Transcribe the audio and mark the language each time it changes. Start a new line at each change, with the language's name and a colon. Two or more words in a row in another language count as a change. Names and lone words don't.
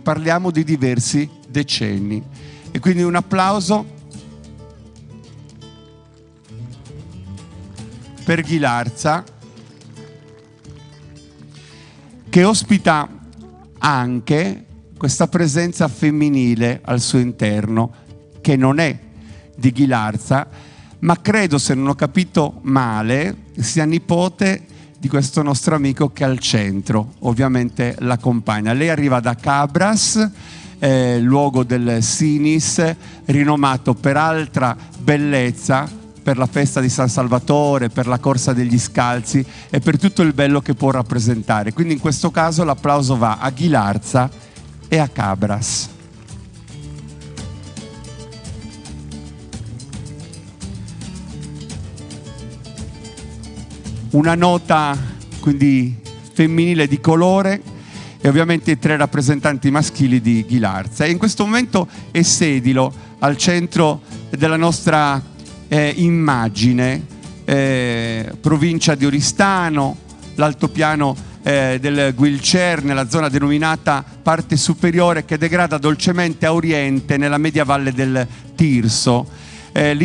Italian: Parliamo di diversi decenni. E quindi un applauso per Ghilarza, che ospita anche questa presenza femminile al suo interno, che non è di Ghilarza, ma credo, se non ho capito male, sia nipote di questo nostro amico che al centro ovviamente l'accompagna. Lei arriva da Cabras, luogo del Sinis, rinomato per altra bellezza, per la festa di San Salvatore, per la corsa degli scalzi e per tutto il bello che può rappresentare. Quindi in questo caso l'applauso va a Ghilarza e a Cabras. Una nota quindi femminile di colore e ovviamente i 3 rappresentanti maschili di Ghilarza. E in questo momento è sedilo al centro della nostra immagine, provincia di Oristano, l'altopiano del Guilcer, nella zona denominata parte superiore, che degrada dolcemente a oriente nella media valle del Tirso.